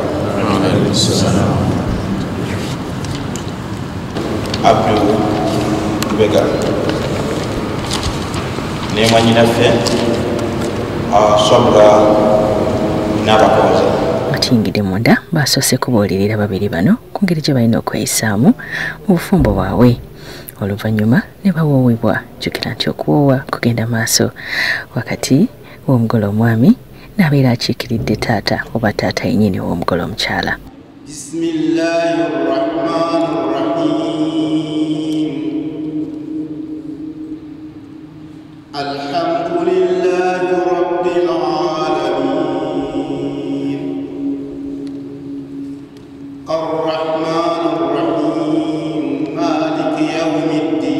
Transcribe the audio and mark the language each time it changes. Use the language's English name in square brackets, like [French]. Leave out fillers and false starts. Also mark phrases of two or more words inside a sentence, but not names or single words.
[Arabic] وعليكم السلام. [Ganda] Abdul Bega nemanyi naffe Swabra n'abakozi batingidde munda basoose kubuulirira babiri bano ku ngeri gye balina okweyisaamu mu bufumbo bwabwe oluvannyuma ne bawoowebwa jjukira nti okuwoowa kugenda maaso wakati w'omugole omwami n'abeera akiikiridde taata oba taata yennyini w'omugole omukyala. [Arabic] الحمد لله رب العالمين الرحمن الرحيم مالك يوم